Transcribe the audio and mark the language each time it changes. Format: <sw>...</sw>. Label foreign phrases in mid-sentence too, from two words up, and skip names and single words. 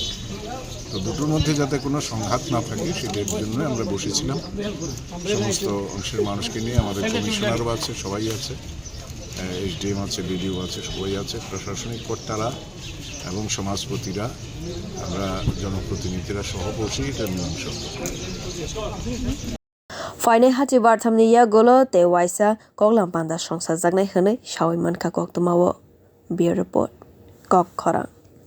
<bn>তো দুটোর মধ্যে যাতে কোনো সংঘাত না থাকে সেটার জন্য আমরা বসেছিলাম। সমস্ত অংশের মানুষকে নিয়ে আমাদের কমিশনারও আছে, সবাই আছে, SDM আছে, BDO আছে, সবাই আছে, প্রশাসনিক কর্তারা এবং সমাজপতিরা, আমরা জনপ্রতিনিধিরা সহ বসে এটা মীমাংসা</bn> <trp>फाइनाय हाति बारथामनि या गलो ते वाइसा कगलाम पान्दा संसार जागनाय हनै सावै मानखा कक्तमावो बियो रिपोर्ट कक खरां।</trp>